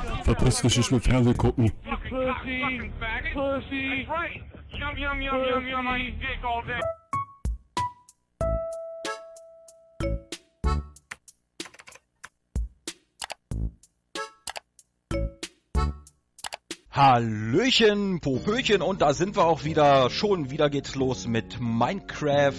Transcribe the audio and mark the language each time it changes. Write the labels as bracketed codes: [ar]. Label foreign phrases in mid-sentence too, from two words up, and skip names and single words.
[de] Verpiss dich, ich will Fernsehen gucken. [en] Pussy, pussy, yum yum yum yum yum. I eat dick all day. [de] Hallöchen, Popöchen, und da sind wir auch wieder. Schon wieder geht's los mit Minecraft.